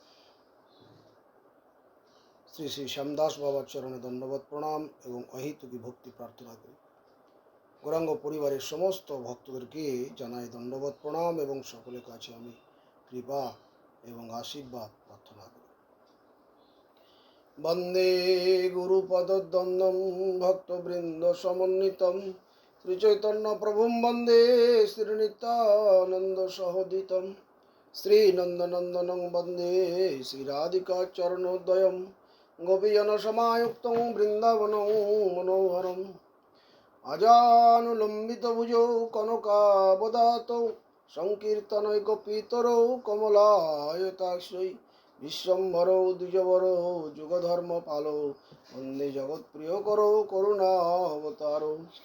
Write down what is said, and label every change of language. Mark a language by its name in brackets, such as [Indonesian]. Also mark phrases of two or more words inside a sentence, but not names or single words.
[Bangla] শ্রী শ্রী শ্যামদাস বাবার চরণে দণ্ডবত প্রণাম এবং অহেতুকি ভক্তি প্রার্থনা করি। গৌরাঙ্গ পরিবারের সমস্ত ভক্তদেরকে জানাই দণ্ডবত প্রণাম এবং সকলের কাছে আমি কৃপা এবং আশীর্বাদ প্রার্থনা করি। [Sanskrit] বন্দে গুরুপদদ্বন্দ্বম ভক্তবৃন্দ সমন্বিতম শ্রীচৈতন্য প্রভুম বন্দে শ্রীনিত্যানন্দ সহোদিতম শ্রীনন্দনন্দনং বন্দে শ্রীরাধিকা চরণোদয়ম গোপীজন সমায়ুক্তং বৃন্দাবনং মনোহরম আজানুলম্বিত ভুজৌ কনকাবদাতৌ সংকীর্তনৈকপিতরৌ কমলায়তাক্ষৈ বিশ্বম্ভরৌ দ্বিজবরৌ যুগধর্ম পালৌ বন্দে জগৎপ্রিয় করৌ করুণাবতারৌ।